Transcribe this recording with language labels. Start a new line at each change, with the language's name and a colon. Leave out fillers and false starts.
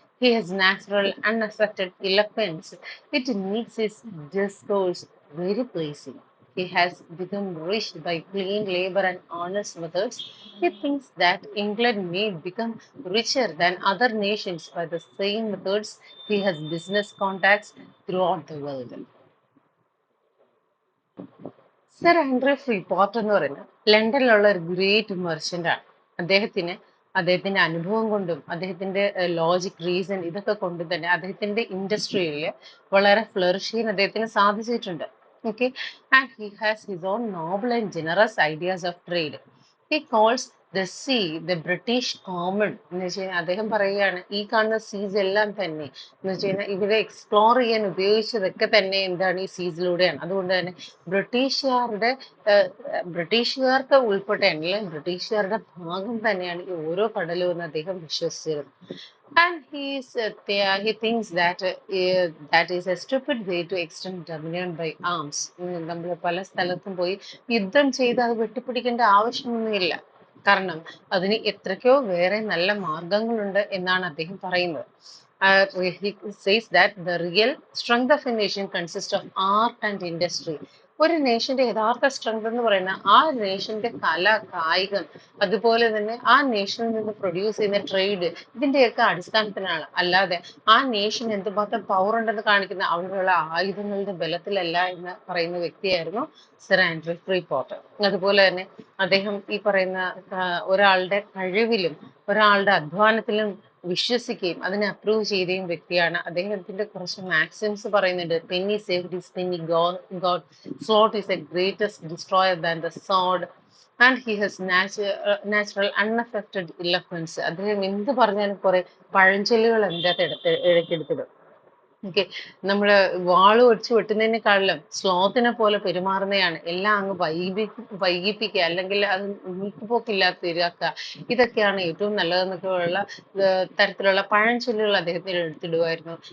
English: He has natural, unaffected eloquence. It makes his discourse very pleasing. He has become rich by clean labor and honest methods. He thinks that England may become richer than other nations by the same methods. He has business contacts throughout the world.
Malayalam: Sir Andrew ഫ്രീപോർട്ട് എന്ന് പറയുന്നത് ലണ്ടനിലുള്ള ഒരു great merchant ആണ്. അദ്ദേഹത്തിന് അദ്ദേഹത്തിന്റെ അനുഭവം കൊണ്ടും അദ്ദേഹത്തിന്റെ logic reason ഇതൊക്കെ കൊണ്ട് തന്നെ അദ്ദേഹത്തിന്റെ ഇൻഡസ്ട്രിയിൽ വളരെ ഫ്ലറിഷ് ചെയ്യാൻ അദ്ദേഹത്തിന് സാധിച്ചിട്ടുണ്ട്.
English: Okay, and he has his own noble and generous ideas of trade. He calls the sea the British common
Malayalam: എന്ന് വെച്ച് കഴിഞ്ഞാൽ അദ്ദേഹം പറയുകയാണ് ഈ കാണുന്ന സീസ് എല്ലാം തന്നെ എന്ന് വെച്ച് കഴിഞ്ഞാൽ ഇവരെ എക്സ്പ്ലോർ ചെയ്യാൻ ഉപയോഗിച്ചതൊക്കെ തന്നെ എന്താണ് ഈ സീസിലൂടെയാണ്. അതുകൊണ്ട് തന്നെ ബ്രിട്ടീഷുകാരുടെ ബ്രിട്ടീഷുകാർക്ക് ഉൾപ്പെടെയാണ് അല്ലെങ്കിൽ ബ്രിട്ടീഷുകാരുടെ ഭാഗം തന്നെയാണ് ഈ ഓരോ കടലും എന്ന് അദ്ദേഹം വിശ്വസിച്ചിരുന്നു.
English: And he thinks that that is a stupid way to extend dominion by arms.
Malayalam: നമ്മൾ പല സ്ഥലത്തും പോയി യുദ്ധം ചെയ്ത് അത് വെട്ടിപ്പിടിക്കേണ്ട ആവശ്യമൊന്നുമില്ല. കാരണം അതിന് എത്രയ്ക്കോ വേറെ നല്ല മാർഗങ്ങളുണ്ട് എന്നാണ് അദ്ദേഹം പറയുന്നത്.
English: He says that the real strength of a nation consists of art and industry.
Malayalam: ഒരു നേഷന്റെ യഥാർത്ഥ സ്ട്രെങ്ത് എന്ന് പറയുന്ന ആ നേഷന്റെ കല, കായികം, അതുപോലെ തന്നെ ആ നേഷനിൽ നിന്ന് പ്രൊഡ്യൂസ് ചെയ്യുന്ന ട്രേഡ്, ഇതിന്റെയൊക്കെ അടിസ്ഥാനത്തിലാണ്. അല്ലാതെ ആ നേഷൻ എന്തുമാത്രം പവർ ഉണ്ടെന്ന് കാണിക്കുന്ന അവിടെയുള്ള ആയുധങ്ങളുടെ ബലത്തിലല്ല എന്ന് പറയുന്ന വ്യക്തിയായിരുന്നു സർ ആൻഡ്രൂ ഫ്രീപോർട്ട്. അതുപോലെ തന്നെ അദ്ദേഹം ഈ പറയുന്ന ഒരാളുടെ കഴിവിലും ഒരാളുടെ അധ്വാനത്തിലും വിശ്വസിക്കുകയും അതിനെ അപ്രൂവ് ചെയ്യുകയും വ്യക്തിയാണ്. അദ്ദേഹത്തിന്റെ കുറച്ച് മാക്സിംസ് പറയുന്നുണ്ട്.
English: Penny saved his penny got, sword is a greatest destroyer than the sword, and he has natural unaffected eloquence.
Malayalam: അദ്ദേഹം എന്ത് പറഞ്ഞാലും കുറെ പഴഞ്ചൊല്ലുകൾ എൻ്റെ അകത്ത് ഇടയ്ക്കെടുത്തിടും. ഓക്കെ, നമ്മള് വാള് വെച്ച് വെട്ടുന്നതിനേക്കാളും സ്ലോത്തിനെ പോലെ പെരുമാറുന്നതാണ് എല്ലാം അങ്ങ് വൈകിപ്പിക്കുക, അല്ലെങ്കിൽ അത് നീക്കുപോക്കില്ലാത്ത തീരാക്കുക. ഇതൊക്കെയാണ് ഏറ്റവും നല്ലതെന്നൊക്കെ ഉള്ള തരത്തിലുള്ള പഴഞ്ചൊല്ലുകൾ അദ്ദേഹത്തിന് എടുത്തിടുമായിരുന്നു.